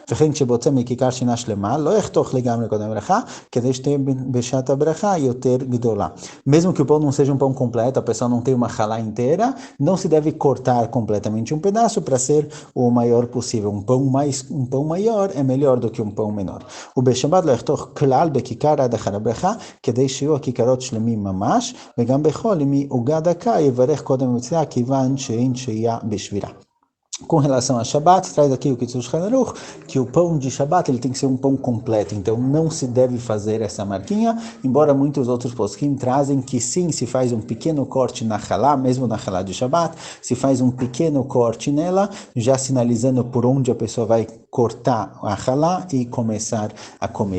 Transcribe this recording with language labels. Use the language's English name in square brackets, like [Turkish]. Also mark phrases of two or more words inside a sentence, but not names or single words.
[Portuguese] Mesmo que o pão não seja um pão completo, a pessoa não tem uma halá inteira, não se deve cortar completamente um pedaço para ser o maior possível. Um pão maior é melhor do que um pão menor. [Hebrew] O בשבת לא יחתוך כלל בכיכר עד אחר הברכה, כדי שיהיו הכיכרות שלמים ממש, וגם בחול, אם היא עוגה דקה, יברך קודם במצווה, כיוון שאין שהייה בשבירה. [Portuguese] Com relação a Shabbat, traz aqui o Shulchan Aruch, que o pão de Shabbat ele tem que ser um pão completo, então não se deve fazer essa marquinha, embora muitos outros poskim trazem que sim, se faz um pequeno corte na halá, mesmo na halá de Shabbat, se faz um pequeno corte nela, já sinalizando por onde a pessoa vai cortar a halá e começar a comer.